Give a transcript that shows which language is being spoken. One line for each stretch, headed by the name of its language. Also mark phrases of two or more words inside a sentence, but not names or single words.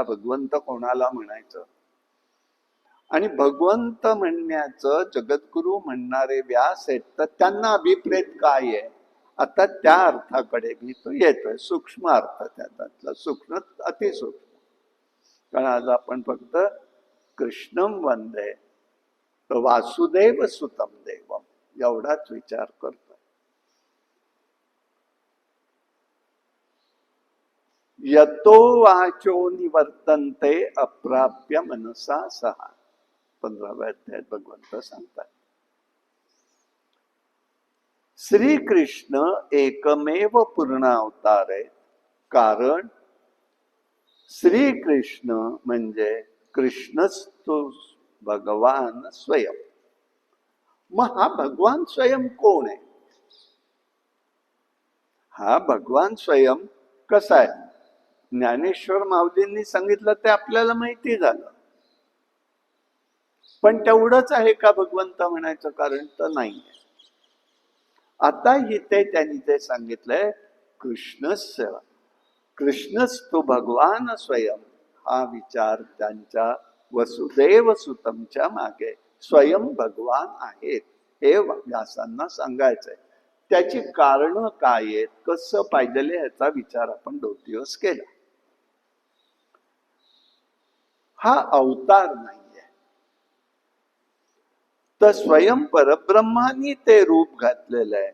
Marathi: भगवंत कोणाला म्हणायचं, आणि भगवंत म्हणण्याचं जगद्गुरु म्हणणारे व्यास आहेत, तर त्यांना अभिप्रेत काय आहे, आता त्या अर्थाकडे मी तो येतोय. सूक्ष्म अर्थ त्यातला, सूक्ष्म अतिसूक्ष्म. कारण आज आपण फक्त
Sanskrit: कृष्णम वंदे वासुदेव सुतम देवम
Marathi: एवढाच विचार करतो.
Sanskrit: यतो वाचो निवर्तन्ते अप्राप्य मनसा सहा.
Marathi: 15व्या अध्यायात भगवंत सांगतात, श्रीकृष्ण एकमेव पूर्ण अवतार आहे. कारण श्रीकृष्ण म्हणजे
Sanskrit: कृष्णस्तु भगवान स्वयं.
Marathi: मग हा भगवान स्वयं कोण आहे? हा भगवान स्वयं कसा आहे, ज्ञानेश्वर माऊलींनी सांगितलं ते आपल्याला माहिती झालं. पण तेवढंच आहे का भगवंत म्हणायचं कारण तर नाहीये. आता इथे त्यांनी ते सांगितलंय,
Sanskrit: कृष्णस्य कृष्णस्तु भगवान स्वयं.
Marathi: हा विचार त्यांच्या वसुदेव सुतमच्या मागे स्वयं भगवान आहेत हे व्यासांना सांगायचंय. त्याची कारण काय आहेत, कसं पाहिजे ह्याचा विचार आपण 2 दिवस केला. हा अवतार नाहीये, तर स्वयं परब्रह्मानी ते रूप घातलेलं आहे.